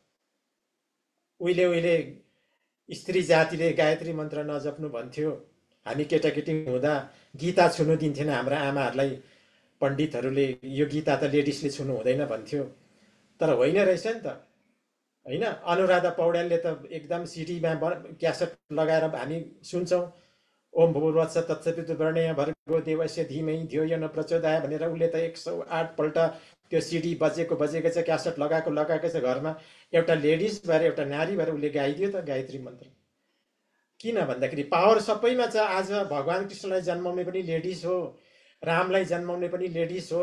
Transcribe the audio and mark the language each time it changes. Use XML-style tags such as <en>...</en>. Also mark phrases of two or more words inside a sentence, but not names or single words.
<ne>उहिले उहिले स्त्री जातिले गायत्री मन्त्र नजप्नु भन्थ्यो। हामी केटाकेटी हुँदा गीता छुनु दिन्थेन हाम्रा आमाहरूलाई। पण्डितहरूले यो गीता त लेडिसले छुनु हुँदैन भन्थ्यो। तर होइन रहेछ नि त, होइन? अनुराधा पौड्यालले त एकदम सिडीमा क्यासेट लगाएर हामी सुन्छौँ।</ne> <sa>ओम भूर्भुवः स्वः तत्सवितुर्वरेण्यं भर्गो देवस्य धीमहि धियो यो न प्रचोदयात्</sa> <ne>भनेर उसले त 108 पल्ट त्यो सिडी बजेको छ, क्यासेट लगाएको छ घरमा। एउटा लेडिज भएर, एउटा नारी भएर उसले गाइदियो त गायत्री मन्त्र। किन भन्दाखेरि पावर सबैमा छ। आज भगवान कृष्णलाई जन्माउने पनि लेडिज हो, रामलाई जन्माउने पनि लेडिज हो।</ne>